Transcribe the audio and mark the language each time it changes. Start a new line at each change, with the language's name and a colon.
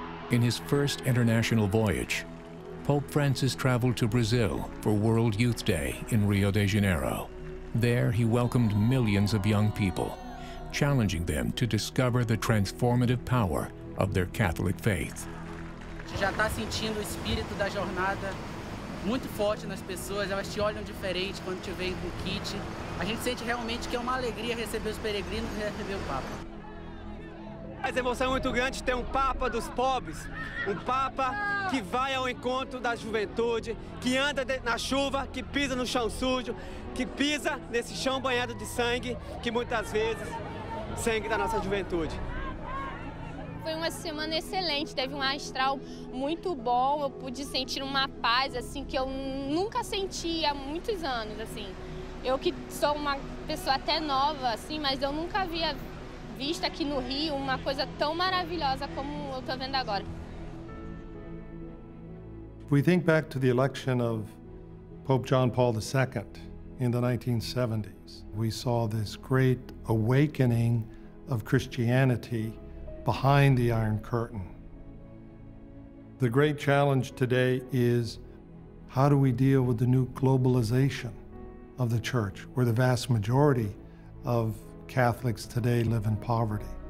English: In his first international voyage, Pope Francis traveled to Brazil for World Youth Day in Rio de Janeiro. There, he welcomed millions of young people, challenging them to discover the transformative power of their Catholic faith.
Portuguese: Já está sentindo o espírito da jornada muito forte nas pessoas, elas te olham diferente quando te veem com o kit. A gente sente realmente que é uma alegria receber os peregrinos e receber o Papa. A emoção é muito grande ter um Papa dos pobres, um Papa que vai ao encontro da juventude, que anda na chuva, que pisa no chão sujo, que pisa nesse chão banhado de sangue, que muitas vezes sangue da nossa juventude. Foi uma semana excelente, teve um astral muito bom, eu pude sentir uma paz assim que eu nunca senti há muitos anos, assim. Eu que sou uma pessoa até nova, assim, mas eu nunca havia visto aqui no Rio uma coisa tão maravilhosa como eu estou vendo agora.
English: If we think back to the election of Pope John Paul II in the 1970s, we saw this great awakening of Christianity behind the Iron Curtain. The great challenge today is, how do we deal with the new globalization of the church, where the vast majority of Catholics today live in poverty?